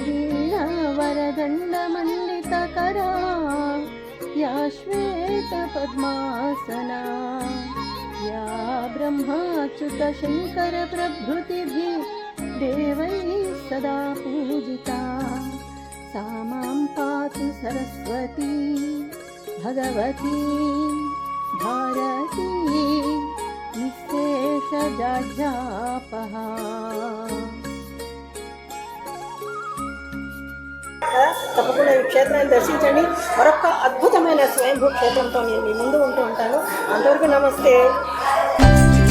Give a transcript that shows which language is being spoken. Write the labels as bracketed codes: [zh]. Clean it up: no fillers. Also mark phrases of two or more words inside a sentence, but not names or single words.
[sa] वीणावरदण्डमण्डितकरा या श्वेतपद्मासना या ब्रह्माच्युतशङ्करप्रभृतिभिः देवैः सदा पूजिता सा मां पातु सरस्वती भगवती भारती निःशेषजाड्यापहा। [te] తప్పకుండా ఈ క్షేత్రాన్ని దర్శించండి. మరొక అద్భుతమైన స్వయంభూ క్షేత్రంతో నేను మీ ముందు ఉంటూ ఉంటాను. అంతవరకు నమస్తే.